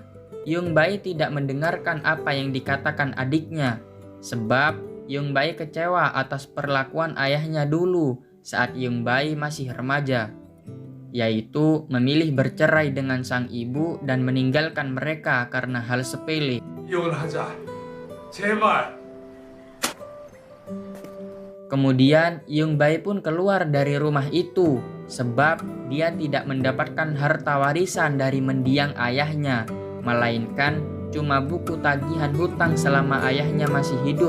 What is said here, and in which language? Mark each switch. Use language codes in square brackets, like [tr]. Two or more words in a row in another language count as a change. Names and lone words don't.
[id] Yung Bae tidak mendengarkan apa yang dikatakan adiknya sebab Yung Bae kecewa atas perlakuan ayahnya dulu saat Yung Bae masih remaja, yaitu memilih bercerai dengan sang ibu dan meninggalkan mereka karena hal sepele. [ko] 이혼을 하자. 제발. [id] Kemudian Yung Bae pun keluar dari rumah itu sebab dia tidak mendapatkan harta warisan dari mendiang ayahnya, melainkan cuma buku tagihan hutang selama ayahnya masih hidup.